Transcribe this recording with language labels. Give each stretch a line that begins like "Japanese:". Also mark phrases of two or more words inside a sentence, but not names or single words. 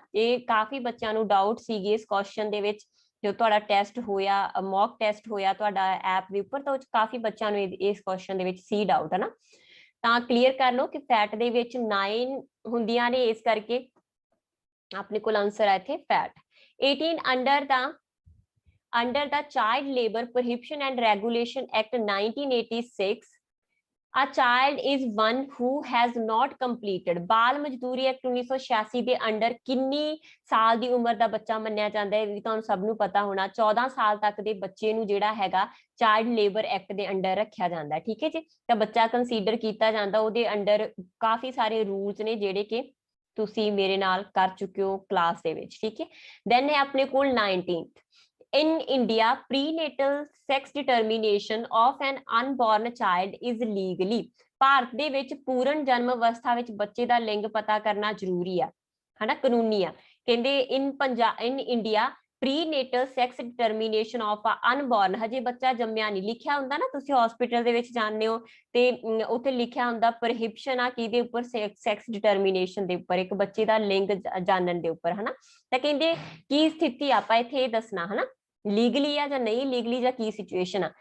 Punjabi: ਇਹ ਕਾਫੀ ਬੱਚਿਆਂ ਨੂੰ ਡਾਊਟ ਸੀਗੇ ਇਸ ਕੁਐਸਚਨ ਦੇ ਵਿੱਚ। ਜੋ ਤੁਹਾਡਾ ਟੈਸਟ ਹੋਇਆ,
English: mock test
Punjabi: ਹੋਇਆ ਤੁਹਾਡਾ ਐਪ ਦੇ ਉੱਪਰ, ਤਾਂ ਉਹ ਕਾਫੀ ਬੱਚਿਆਂ ਨੂੰ ਇਸ ਕੁਐਸਚਨ ਦੇ ਵਿੱਚ ਸੀ ਡਾਊਟ ਹੈ ਨਾ। ਤਾਂ ਕਲੀਅਰ ਕਰ ਲਓ ਕਿ ਫੈਟ ਦੇ ਵਿੱਚ 9 ਹੁੰਦੀਆਂ ਨੇ, ਇਸ ਕਰਕੇ ਆਪਣੇ ਕੋਲ ਆਨਸਰ ਹੈ ਇੱਥੇ ਫੈਟ।
English: 18 under the Child Labor Prohibition and Regulation Act 1986, a child is one who has not completed।
Punjabi: ਬਾਲ ਮਜ਼ਦੂਰੀ ਐਕਟ 1986 ਦੇ ਅੰਡਰ ਕਿੰਨੀ ਸਾਲ ਦੀ ਉਮਰ ਦਾ ਬੱਚਾ ਮੰਨਿਆ ਜਾਂਦਾ ਹੈ? ਵੀ ਤੁਹਾਨੂੰ ਸਭ ਨੂੰ ਪਤਾ ਹੋਣਾ, 14 ਸਾਲ ਤੱਕ ਦੇ ਬੱਚੇ ਨੂੰ ਜਿਹੜਾ ਹੈਗਾ
English: child labour act
Punjabi: ਦੇ ਅੰਡਰ ਰੱਖਿਆ ਜਾਂਦਾ, ਠੀਕ ਹੈ ਜੀ। ਤਾਂ ਬੱਚਾ ਕੰਸੀਡਰ ਕੀਤਾ ਜਾਂਦਾ, ਉਹਦੇ ਅੰਡਰ ਕਾਫੀ ਸਾਰੇ ਰੂਲਸ ਨੇ ਜਿਹੜੇ ਕਿ ਤੁਸੀਂ ਮੇਰੇ ਨਾਲ ਕਰ ਚੁੱਕੇ ਹੋ ਕਲਾਸ ਦੇ ਵਿੱਚ, ਠੀਕ ਹੈ। ਦੈਨ ਹੈ ਆਪਣੇ ਕੋਲ 19th,
English: in India, prenatal sex determination of an unborn child is legally।
Punjabi: ਭਾਰਤ ਦੇ ਵਿੱਚ ਪੂਰਨ ਜਨਮ ਅਵਸਥਾ ਵਿੱਚ ਬੱਚੇ ਦਾ ਲਿੰਗ ਪਤਾ ਕਰਨਾ ਜ਼ਰੂਰੀ ਆ, ਹਨਾ, ਕਾਨੂੰਨੀ ਆ।
English: ਕਹਿੰਦੇ in India prenatal sex determination of a unborn,
Punjabi: ਹਜੇ ਬੱਚਾ ਜੰਮਿਆ ਨਹੀਂ, ਲਿਖਿਆ ਹੁੰਦਾ ਨਾ, ਤੁਸੀਂ ਹਸਪੀਟਲ ਦੇ ਵਿੱਚ ਜਾਂਦੇ ਹੋ ਤੇ ਉੱਥੇ ਲਿਖਿਆ ਹੁੰਦਾ ਪ੍ਰੋਹਿਬਿਸ਼ਨ ਆ ਕਿਹਦੇ ਉੱਪਰ?
English: sex determination
Punjabi: ਦੇ ਉੱਪਰ, ਇੱਕ ਬੱਚੇ ਦਾ ਲਿੰਗ ਜਾਣਨ ਦੇ ਉੱਪਰ, ਹਨਾ। ਤਾਂ ਕਹਿੰਦੇ ਕੀ ਸਥਿਤੀ ਆਪਾਂ ਇੱਥੇ ਇਹ ਦੱਸਣਾ, ਹਨਾ, ਲੀਗਲੀ ਆ ਜਾਂ ਨਹੀਂ ਲੀਗਲੀ, ਜਾਂ ਕੀ ਸਿਚੁਏਸ਼ਨ ਆ।